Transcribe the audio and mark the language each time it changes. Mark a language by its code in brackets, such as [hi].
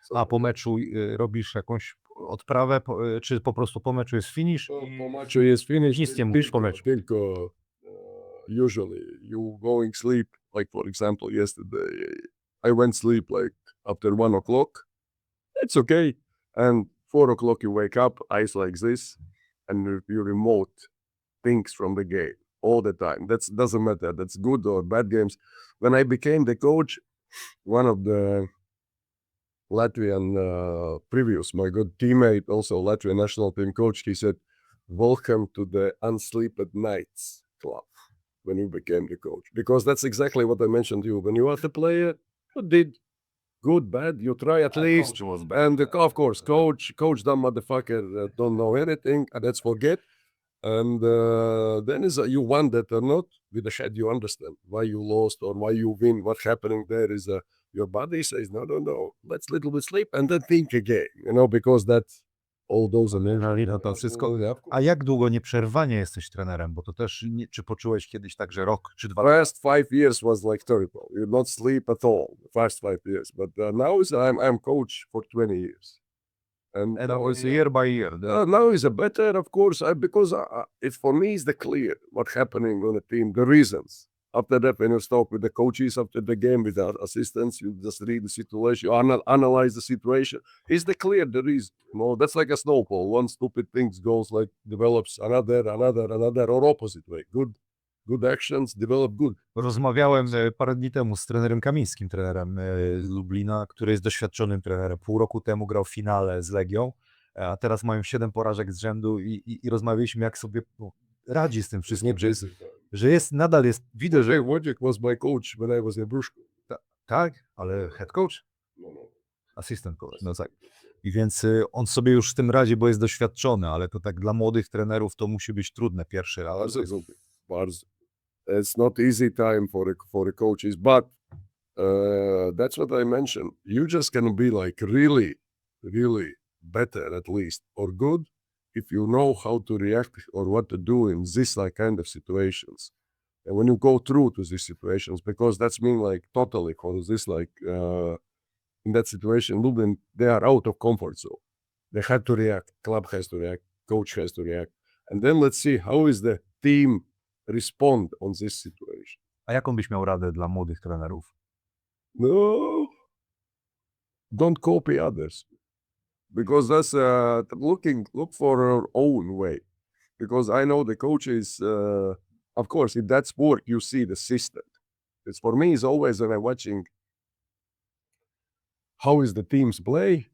[pl] A po meczu robisz jakąś odprawę, czy po prostu po meczu jest finish? Po meczu jest finish. Nic nie mówisz po meczu. Tylko [en] usually you going sleep, like for example yesterday, I went sleep like after 1 o'clock. It's okay. And 4 o'clock you wake up, eyes like this, and you remote things from the game all the time. That doesn't matter. That's good or bad games. When I became the coach, one of the Latvian previous, my good teammate, also Latvian national team coach, he said, welcome to the Unsleep at Nights club when you became the coach. Because that's exactly what I mentioned to you. When you are the player, you did good, bad, you try at least. And of course, coach, dumb motherfucker, don't know anything, and let's forget. And then you won that or not, with the head you understand why you lost or why you win, what's happening there is your body says, no, let's little bit sleep and then think again, you know, because that all those [pl] To wszystko. A jak długo nieprzerwanie jesteś trenerem? Bo to też, czy poczułeś kiedyś tak, że rok czy 2 lata? [en] First 5 years was like terrible. You not sleep at all. The first 5 years, but now I'm coach for 20 years. And now it's year by year. Now is a better, of course, because it for me is the clear what happening on the team, the reasons. After that, when you talk with the coaches after the game, with the assistants, you just read the situation, you analyze the situation. Is the clear the reason? No, that's like a snowball. One stupid thing goes like develops another, or opposite way. Good actions develop good. [pl] Rozmawiałem parę dni temu z trenerem Kamińskim, trenerem z Lublina, który jest doświadczonym trenerem. Pół roku temu grał w finale z Legią, a teraz mają 7 porażek z rzędu i rozmawialiśmy, jak sobie radzi z tym wszystkim, że nadal jest, widzę, że... [en] Wojciech was my coach when I was in Bruszku. [pl] Tak, ale head coach? No. [en] Assistant coach, [pl] no tak. I więc on sobie już z tym radzi, bo jest doświadczony, ale to tak dla młodych trenerów to musi być trudne pierwszy raz. Bardzo. [en] It's not easy time for the coaches, but that's what I mentioned. You just can be like really better at least or good if you know how to react or what to do in this like kind of situations. And when you go through to these situations, because that's mean like totally for this like in that situation, they are out of comfort zone. They have to react. Club has to react. Coach has to react. And then let's see how is the team respond on this situation. [pl] A jaką byś miał radę dla młodych trenerów? No, [en] don't copy others, because that's look for our own way. Because I know the coaches, of course, in that sport you see the system. It's for me, it's always when I'm watching how is the teams play.